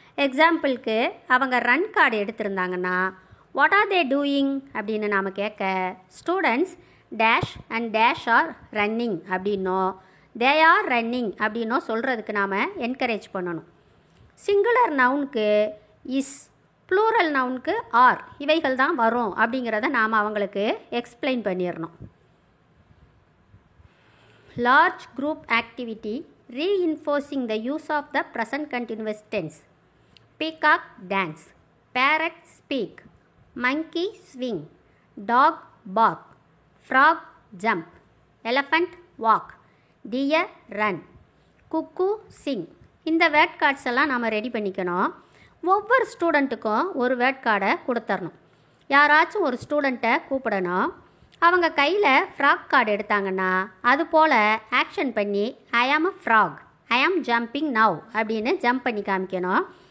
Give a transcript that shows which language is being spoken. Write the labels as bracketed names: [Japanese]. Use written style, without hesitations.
[Tamil] எக்ஸாம்பிளுக்கு அவங்க run card எடுத்திருந்தாங்கன்னா [English] what are they doing [Tamil] அப்படின்னு நாம் கேட்க [English] students dash and dash are running [Tamil] அப்படின்னோ [English] they are running [Tamil] அப்படின்னோ சொல்கிறதுக்கு நாம் என்கரேஜ் பண்ணணும். சிங்குலர் நவுனுக்கு இஸ், ப்ளூரல் நவுனுக்கு ஆர், இவைகள் தான் வரும் அப்படிங்கிறத நாம் அவங்களுக்கு எக்ஸ்பிளைன் பண்ணிடணும். [English] Large group activity reinforcing the use of the present continuous tense. Peacock dance, parrot speak, monkey swing, dog bark, frog jump, elephant walk, deer run, cuckoo sing. [Tamil] இந்த word cards எல்லாம் நம்ம ரெடி பண்ணிக்கணும். ஒவ்வொரு ஸ்டூடெண்ட்டுக்கும் ஒரு word கார்டை கொடுத்துடணும். யாராச்சும் ஒரு ஸ்டூடெண்ட்டை கூப்பிடணும். அவங்க கையில் ஃப்ராக் கார்டு எடுத்தாங்கன்னா அது போல் ஆக்ஷன் பண்ணி [English] I am a frog, I am jumping now [Tamil] அப்படின்னு ஜம்ப் பண்ணி காமிக்கணும்.